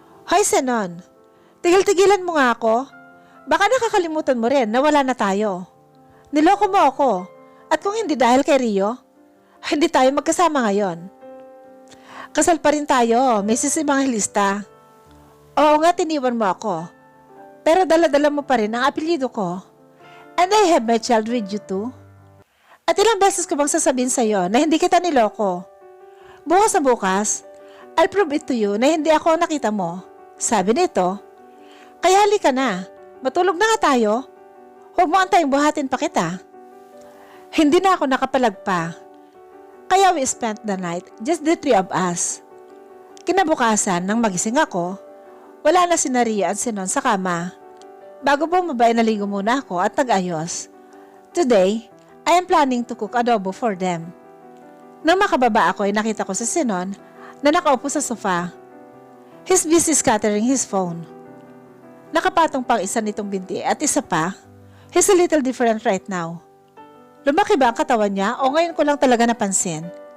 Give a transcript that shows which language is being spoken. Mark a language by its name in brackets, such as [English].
[Filipino] Hoy, Zenon. Tigil-tigilan mo nga ako. Baka nakakalimutan mo rin na wala na tayo. Niloko mo ako. At kung hindi dahil kay Rio, hindi tayo magkasama ngayon. Kasal pa rin tayo, Mrs. Evangelista. Oo nga, tiniwan mo ako. Pero dala-dala mo pa rin ang apelyido ko. [English] And I have my child with you too. [Filipino] At ilang beses ko bang sasabihin sa'yo na hindi kita niloko? Bukas na bukas, [English] I'll prove it to you [Filipino] na hindi ako ang nakita mo. Sabi nito, kaya halika na, matulog na nga tayo. Huwag mo antayang buhatin pa kita. Hindi na ako nakapalag pa. [English] Kaya we spent the night, just the three of us. [Filipino] Kinabukasan, nang magising ako, wala na si Naria at si Non sa kama. Bago bumaba, naligo muna ako at nag-ayos. [English] Today, I am planning to cook adobo for them. [Filipino] Nang makababa ako, nakita ko si Sinon na nakaupo sa sofa. [English] He's busy scattering his phone. [Filipino] Nakapatong pang isa nitong binti at isa pa, [English] he's a little different right now. [Filipino] Lumaki ba ang katawan niya o ngayon ko lang talaga napansin?